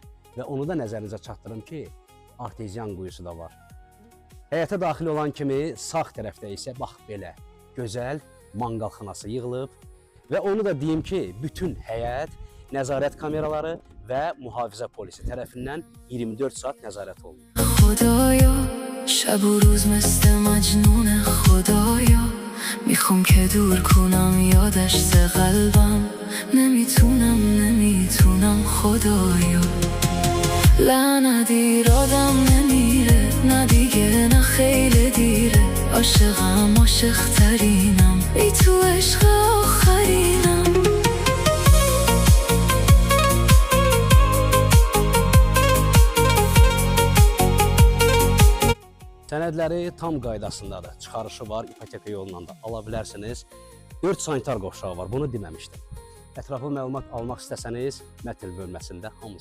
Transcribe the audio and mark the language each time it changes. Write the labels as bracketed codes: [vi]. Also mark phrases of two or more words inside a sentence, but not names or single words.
[az] Və onu da nəzərinizə çatdırım ki, arteziyan quyusu da var. Həyətə daxil olan kimi sağ tərəfdə isə bax belə gözəl manqalxanası yığılıb və onu da deyim ki, bütün həyət nəzarət kameraları və mühafizə polisi tərəfindən 24 saat nəzarət olunur. [fa] خدایا شب و روز مثل مجنون خدایا میخوام که دور کنم یادش ز قلبم نمیتونم خدایا لعنت ایرادم نمیره نه دیگه نه خیلی دیره عاشقم عاشق ترینم ای تو عشق آخرینم [az] Sənədləri tam qaydasındadır. Çıxarışı var, ipoteka yolundan da ala bilərsiniz. 4 sanitar qovşağı var, bunu deməmişdim. Ətraflı məlumat almaq istəsəniz, mətn bölməsində hamısını yazacaq.